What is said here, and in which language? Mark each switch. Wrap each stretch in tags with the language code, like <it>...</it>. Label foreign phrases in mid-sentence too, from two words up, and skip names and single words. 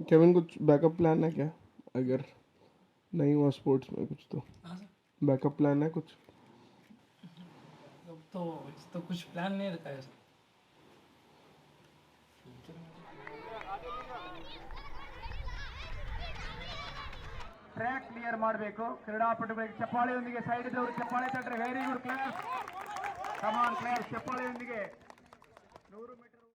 <hi>केविन, कुछ</hi> <en>backup plan</en> <hi>है क्या अगर नहीं हुआ स्पोर्ट्स में कुछ? तो हाँ सर।</hi> <en>backup plan</en> <hi>है कुछ? तो कुछ प्लान नहीं रखा है सर।</hi> <en>track clear</en> <kn>ಮಾಡಬೇಕು. ಕ್ರೀಡಾಪಟುಗಳಿಗೆ ಚಪ್ಪಾಳೆಯೊಂದಿಗೆ ಸೈಡ್ ಇದ್ದವರು ಚಪ್ಪಾಳೆ ತಟ್ಟರೆ.</kn> <en>very good class. come on class. ಚಪ್ಪಾಳೆಯೊಂದಿಗೆ 100 ಮೀಟರ್</en>